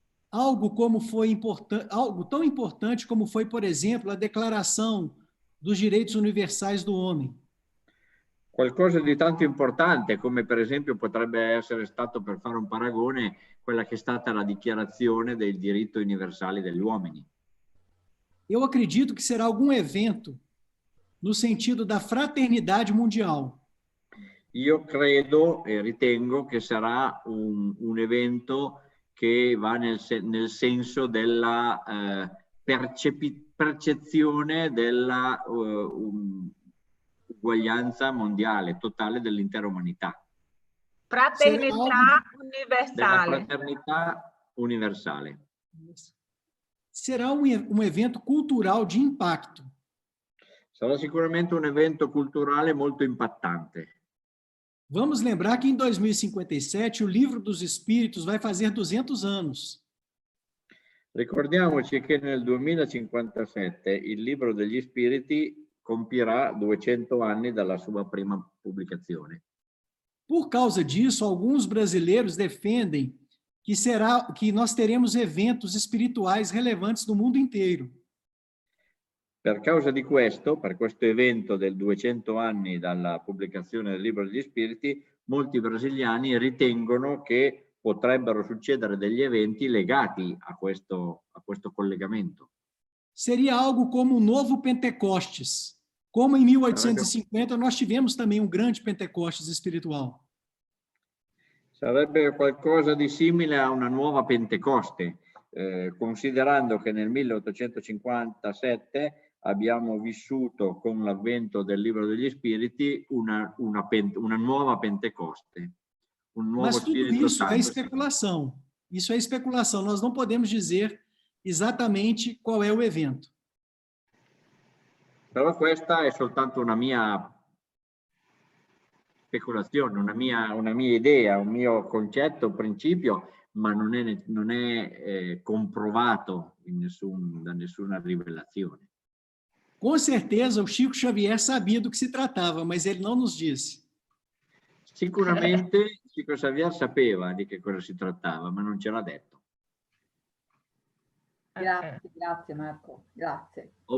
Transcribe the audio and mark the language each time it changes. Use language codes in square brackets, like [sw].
[pt] Algo tão importante como foi, por exemplo, a Declaração dos Direitos Universais do Homem. [it] Qualcosa di tanto importante, come per esempio potrebbe essere stato, per fare un paragone, quella che è stata la Dichiarazione dei diritti universali degli uomini. [pt] Eu acredito que será algum evento no sentido da fraternidade mundial. [it] Io credo e ritengo che sarà un evento che va nel senso della percezione della uguaglianza mondiale, totale dell'intera umanità. Fraternità universale. Della fraternità universale. [pt] Será um evento cultural de impacto. [it] Sarà sicuramente un evento culturale molto impattante. [pt] Vamos lembrar que em 2057 o Livro dos Espíritos vai fazer 200 anos. [it] Ricordiamoci che nel 2057 il Libro degli Spiriti compirà 200 anni dalla sua prima pubblicazione. [pt] Por causa disso, alguns brasileiros defendem que nós teremos eventos espirituais relevantes no mundo inteiro. [it] Per causa di questo, per questo evento del 200 anni dalla pubblicazione del Libro degli Spiriti, molti brasiliani ritengono che potrebbero succedere degli eventi legati a questo collegamento. [pt] Seria algo como um novo Pentecostes. Como em 1850 nós tivemos também um grande Pentecostes espiritual. [it] Sarebbe qualcosa di simile a una nuova Pentecoste, considerando che nel 1857 abbiamo vissuto con l'avvento del Libro degli Spiriti una nuova Pentecoste. Un nuovo [pt] Mas tudo [it] Spirito [pt] isso [it] Santo. [pt] é especulação. Isso é especulação. Nós não podemos dizer exatamente qual é o evento. [it] Però questa è soltanto una mia speculazione, una mia idea, un mio concetto, un principio, ma non è comprovato da nessuna rivelazione. [pt] Com certeza, o Chico Xavier sabia do que se tratava, mas ele não nos disse. [it] Sicuramente Chico Xavier sapeva di che cosa si trattava, ma non ce l'ha detto. Grazie, grazie Marco, grazie.